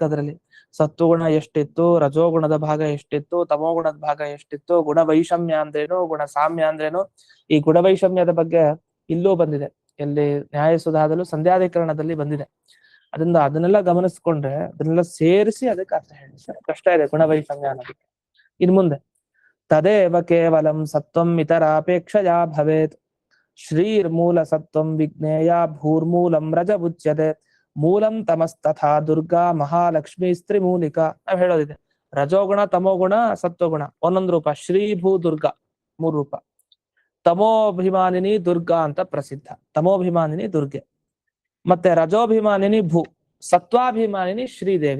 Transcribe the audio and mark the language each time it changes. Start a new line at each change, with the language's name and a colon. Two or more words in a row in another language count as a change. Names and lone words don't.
Kannada: ಅದ್ರಲ್ಲಿ ಸತ್ವಗುಣ ಎಷ್ಟಿತ್ತು, ರಜೋಗುಣದ ಭಾಗ ಎಷ್ಟಿತ್ತು, ತಮೋಗುಣದ ಭಾಗ ಎಷ್ಟಿತ್ತು, ಗುಣ ವೈಷಮ್ಯ ಅಂದ್ರೇನು, ಗುಣ ಸಾಮ್ಯ ಅಂದ್ರೇನು. ಈ ಗುಣ ವೈಷಮ್ಯದ ಬಗ್ಗೆ ಇಲ್ಲೂ ಬಂದಿದೆ, ಎಲ್ಲಿ ನ್ಯಾಯಸುಧಾದಲ್ಲೂ ಸಂಧ್ಯಾಧಿಕರಣದಲ್ಲಿ ಬಂದಿದೆ. ಅದನ್ನೆಲ್ಲ ಗಮನಿಸ್ಕೊಂಡ್ರೆ ಅದನ್ನೆಲ್ಲ ಸೇರಿಸಿ ಅದಕ್ಕೆ ಅರ್ಥ ಹೇಳಿ ಕಷ್ಟ ಇದೆ ಗುಣ ವೈಷಮ್ಯ ಅನ್ನೋದಕ್ಕೆ. ಇನ್ ಮುಂದೆ
Sanskrit: ತದೇವ ಕೇವಲಂ ಸತ್ವಂ ಇತರಾಪೇಕ್ಷಯಾ ಭವೇತ್ ಶ್ರೀರ್ಮೂಲ ಸತ್ವಂ ವಿಜ್ಞೇಯ ಭೂರ್ಮೂಲಂ ರಜ ಉಚ್ಯತೆ ಮೂಲಂ ತಮಸ್ತಥಾ ದುರ್ಗಾ ಮಹಾಲಕ್ಷ್ಮಿ ಸ್ತ್ರೀ ಮೂಲಿಕಾ.
Kannada: ನಾವ್ ಹೇಳೋದಿದೆ, ರಜೋಗುಣ ತಮೋಗುಣ ಸತ್ವಗುಣ ಒಂದೊಂದು ರೂಪ, ಶ್ರೀ ಭೂ ದುರ್ಗಾ 3 ರೂಪ. ತಮೋಭಿಮಾನಿನಿ ದುರ್ಗಾ ಅಂತ ಪ್ರಸಿದ್ಧ, ತಮೋಭಿಮಾನಿನಿ ದುರ್ಗೆ. ಮತ್ತೆ ರಜೋಭಿಮಾನಿನಿ ಭೂ, ಸತ್ವಾಭಿಮಾನಿನಿ ಶ್ರೀದೇವಿ.